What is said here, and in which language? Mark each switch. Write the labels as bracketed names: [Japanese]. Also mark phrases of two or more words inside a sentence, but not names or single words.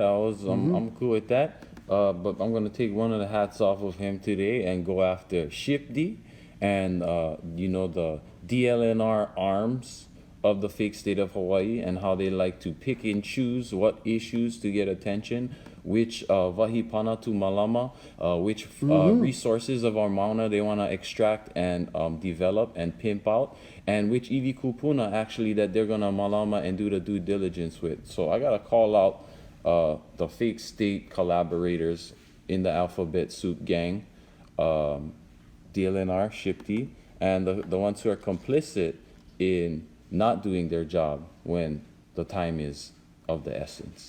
[English] I'm cool with that. But I'm gonna take one of the hats off of him today and go after Shipdi and the DLNR arms of the fake state of Hawaii, and how they like to pick and choose what issues to get attention, which [Hawaiian] vahipana tu malama, [English] which resources of our mauna they want to extract and develop and pimp out, and which [Hawaiian] iwi kupuna [English] actually that they're gonna malama and do the due diligence with. So I gotta call out the fake state collaborators in the alphabet soup gang, DLNR, Shipti, and the ones who are complicit in not doing their job when the time is of the essence.